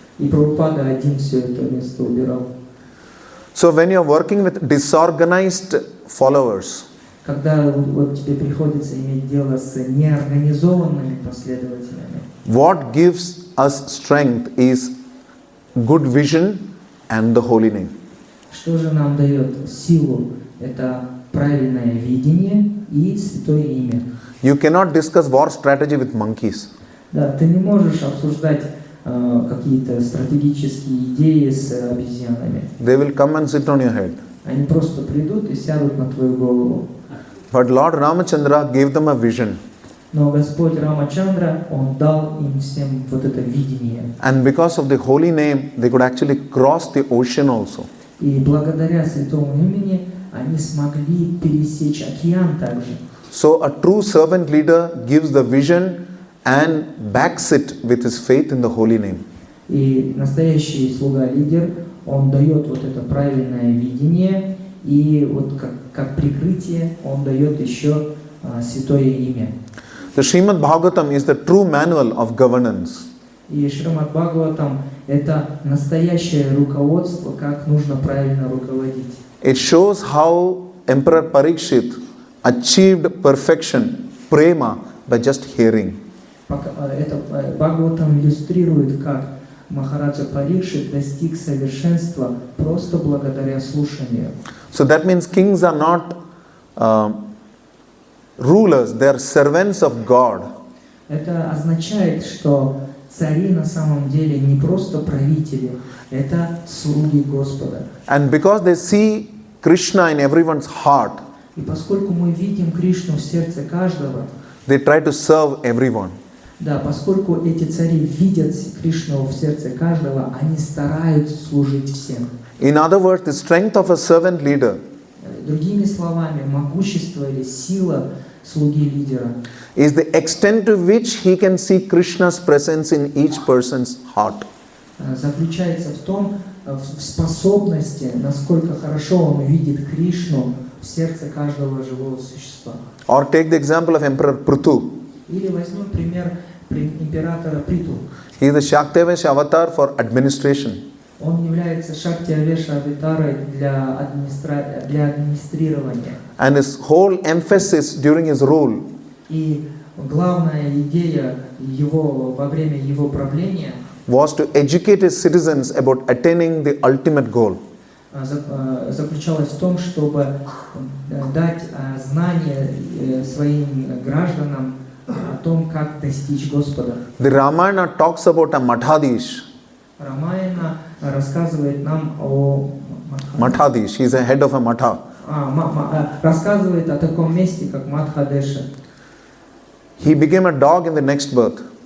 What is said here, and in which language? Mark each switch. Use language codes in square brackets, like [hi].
[ru] И Прабхупада один все это место убирал. [en] So when you are working with disorganized followers, [ru] Когда вот тебе приходится иметь дело с неорганизованными последователями, [en] what gives us strength is good vision and the holy name. [ru] Что же нам дает силу? Это правильное видение и святое имя. [en] You cannot discuss war strategy with monkeys. [ru] Да, ты не можешь обсуждать какие-то стратегические идеи с обезьянами. [en] They will come and sit on your head. [ru] Они просто придут и сядут на твою голову. [en] But Lord Ramachandra gave them a vision. [ru] Но Господь Рамачандра, Он дал им всем вот это видение. [en] And because of the holy name, they could actually cross the ocean also. [ru] И благодаря святому имени они смогли пересечь океан также. [en] So a true servant leader gives the vision and backs it with his faith in the holy name. [ru] И настоящий слуга-лидер, он дает вот это правильное видение, и вот как прикрытие он дает еще святое имя. [en] The Srimad Bhagavatam is the true manual of governance. [ru] И Шримад Бхагаватам – это настоящее руководство, как нужно правильно руководить. [en] It shows how Emperor Parikshit achieved perfection, prema, by just hearing. [ru] Это Бхагаватам иллюстрирует, как Махараджа Парикшит достиг совершенства просто благодаря слушанию. [en] So that means kings are not rulers, they are servants of God. [ru] Это означает, что цари на самом деле не просто правители, это слуги Господа. [en] And because they see Krishna in everyone's heart, [ru] И поскольку мы видим Кришну в сердце каждого, [en] they try to serve everyone. [ru] да, поскольку эти цари видят Кришну в сердце каждого, они стараются служить всем. [en] In other words, the strength of a servant leader [ru] Другими словами, могущество или сила слуги лидера [en] is the extent to which he can see Krishna's presence in each person's heart. [ru] заключается в том, в способности, насколько хорошо он видит Кришну в сердце каждого живого существа. [en] Or take the example of Emperor Prithu. [ru] Или возьмем пример императора Приту. [en] He is the Shaktavesh avatar for administration. [ru] Он является Шакти-авеша аватарой для администрирования. [en] And his whole emphasis during his rule [ru] И главная идея его во время его правления [en] was to educate his citizens about attaining the ultimate goal. [ru] заключалась в том, чтобы дать знания своим гражданам о том, как достичь Господа. [en] The Ramayana talks about a Mathadish. [ru] Рамаяна рассказывает нам о [en] Mathadish, he is a head of a Matha. [ru] рассказывает о таком месте, как Мадхадеша. [en] He became a dog in the next birth.